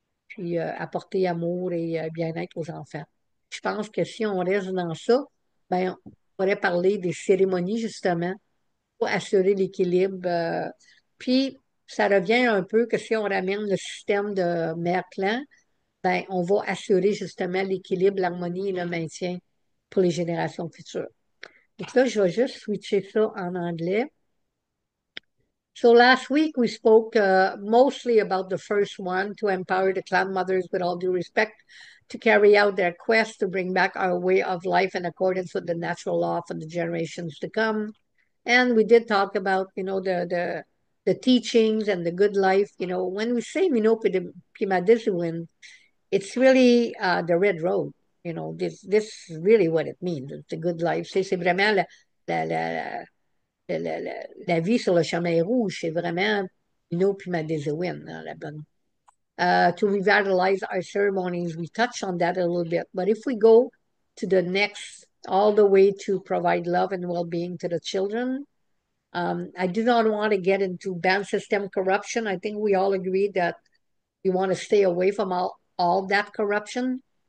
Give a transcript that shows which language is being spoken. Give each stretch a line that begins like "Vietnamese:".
French: puis apporter amour et bien-être aux enfants. Je pense que si on reste dans ça, ben, on pourrait parler des cérémonies, justement, pour assurer l'équilibre. Puis, ça revient un peu que si on ramène le système de mère-clan, ben, on va assurer justement l'équilibre, l'harmonie et le maintien pour les générations futures. Donc là, je vais juste switcher ça en anglais.
English: So last week we spoke mostly about the first one to empower the clan mothers with all due respect to carry out their quest to bring back our way of life in accordance with the natural law for the generations to come. And we did talk about, the teachings and the good life. You know, when we say Minopi Pimadisiwin, it's really the red road. You know, this is really what it means. It's the good life.
French: C'est vraiment la, la, la vie sur le chemin rouge, c'est vraiment Pinot puis Madézéwin, hein, la bonne.
English: To revitalize our ceremonies, we touched on that a little bit. But if we go to the next, all the way to provide love and well-being to the children, I do not want to get into ban system corruption. I think we all agree that we want to stay away from all that corruption.